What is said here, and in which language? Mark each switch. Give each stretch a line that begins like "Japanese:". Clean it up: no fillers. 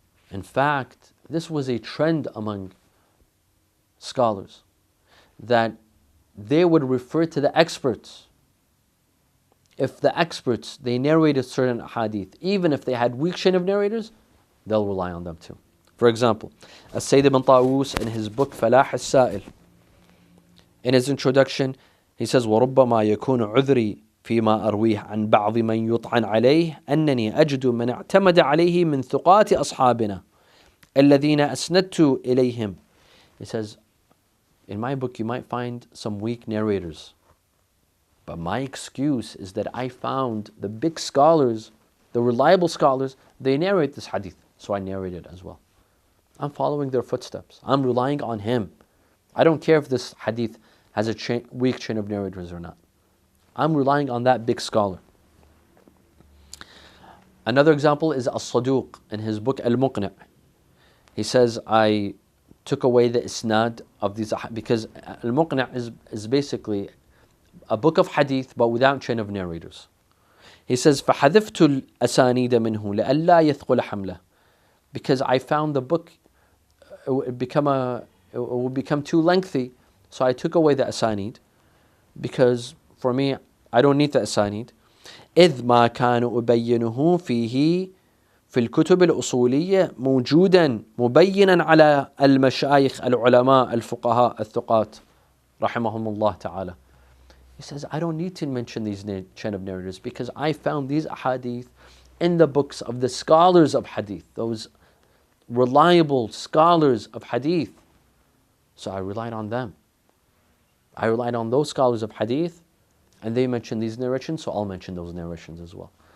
English: In fact, this was a trend among scholars that they would refer to the experts. If the experts, they narrated certain hadith, even if they had weak chain of narrators, they'll rely on them too. For example, As-Sayyid ibn Tawus in his book Falah al-Sa'il, in his introduction, he says,
Arabic: وَرُبَّمَا يَكُونُ عُذْرِي فيما أرويه عن بعض من يطعن عليه أنني أجد من اعتمد عليه من ثقات أصحابنا الذين أسندت إليهم.
English: He says, in my book you might find some weak narrators, but my excuse is that I found the big scholars, the reliable scholars, they narrate this hadith, so I narrate it as well. I'm following their footsteps. I'm relying on him. I don't care if this hadith has a weak chain of narrators or not. I'm relying on that big scholar. Another example is As-Saduq in his book Al-Muqni'. He says, I took away the isnad of these, because Al-Muqni' is basically a book of hadith but without chain of narrators. He says,
Arabic: فَحَذِفْتُ الْأَسَانِيدَ مِنْهُ لَأَلَّا يَثْقُلَ حَمْلَهُ.
English: Because I found the book it would become too lengthy, so I took away the asanid, because for me, I don't need the asanid.
Arabic: إذ ما كان أبينه فيه في الكتب الأصولية موجودا مبينا على المشايخ العلماء الفقهاء الثقات رحمهم الله تعالى.
English: He says, I don't need to mention these chain of narrators because I found these hadith in the books of the scholars of hadith, those reliable scholars of hadith. So I relied on them. I relied on those scholars of hadith, and they mentioned these narrations, so I'll mention those narrations as well.